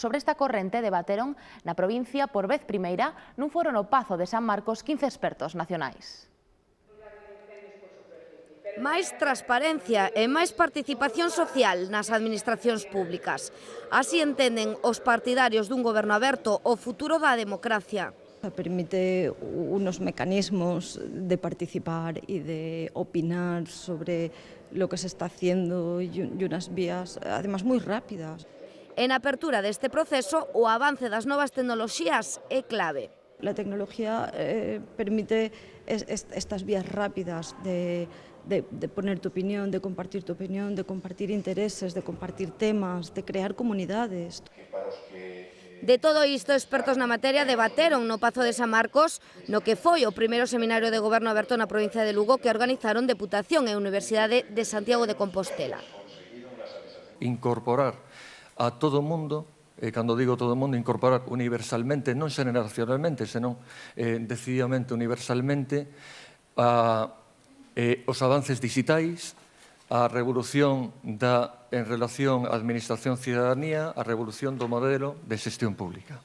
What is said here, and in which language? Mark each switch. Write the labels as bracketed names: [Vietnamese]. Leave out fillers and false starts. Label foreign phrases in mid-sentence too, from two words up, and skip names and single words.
[Galician] Sobre esta corrente debateron na provincia por vez primeira nun foro no Pazo de San Marcos 15 expertos nacionais. Máis transparencia e máis participación social nas administracións públicas. Así entenden os partidarios dun goberno aberto o futuro da democracia. [Spanish] Permite unos mecanismos de participar y de opinar sobre lo que se está haciendo y unas vías, además, muy rápidas. [Galician] En apertura deste proceso, o avance das novas tecnoloxías é clave. [Spanish] La tecnología permite estas vías rápidas de poner tu opinión, de compartir intereses, de compartir temas, de crear comunidades. [Galician] De todo isto, expertos na materia debateron no Pazo de San Marcos no que foi o primeiro seminario de Goberno Aberto na provincia de Lugo que organizaron Deputación e Universidade de Santiago de Compostela. Incorporar a todo o mundo, e cando digo todo o mundo, incorporar universalmente, non xeneracionalmente, senón decididamente universalmente, os avances digitais, a revolución en relación á administración cidadanía, a revolución do modelo de xestión pública.